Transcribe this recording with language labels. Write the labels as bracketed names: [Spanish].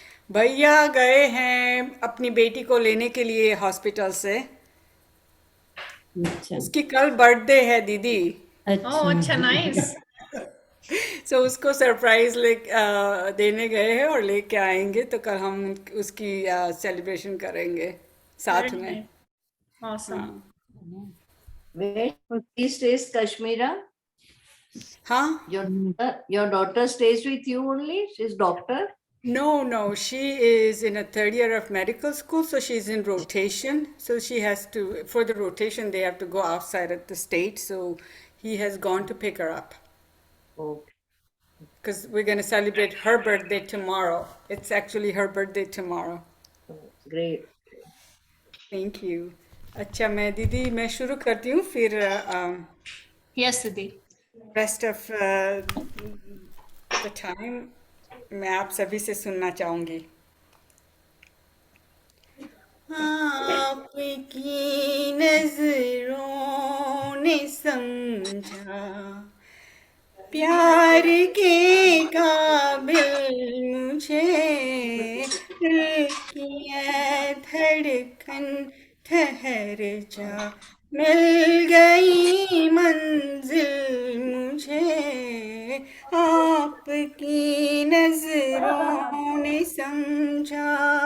[Hindi] भैया गए हैं अपनी बेटी को लेने के लिए हॉस्पिटल से। अच्छा। उसकी कल बर्थडे है दीदी। अच्छा। ओह अच्छा, नाइस। सो उसको सरप्राइज देने गए हैं और लेके आएंगे, तो कल हम उसकी सेलिब्रेशन करेंगे [English] very [Hindi] साथ में। [English] Nice, awesome. [Hindi] हाँ। [English] Where she stays, Kashmira? [Hindi] हाँ। [English] Your daughter stays with you only? She's doctor? No, no, she is in a third year of medical school, so she's in rotation. So she has to, for the rotation, they have to go outside of the state. So he has gone to pick her up Okay, because we're going to celebrate her birthday tomorrow. It's actually her birthday tomorrow. great. Thank you. [Hindi] अच्छा, मैं दीदी मैं शुरू करती हूँ, फिर yes दीदी। [English] rest of the time [Hindi] मैं आप सभी से सुनना चाहूँगी। आपकी नजरों ने समझा प्यार के काबिल मुझे, दिल की ये धड़कन ठहर जा, मिल गई मंजिल मुझे, आपकी नजरों ने समझा।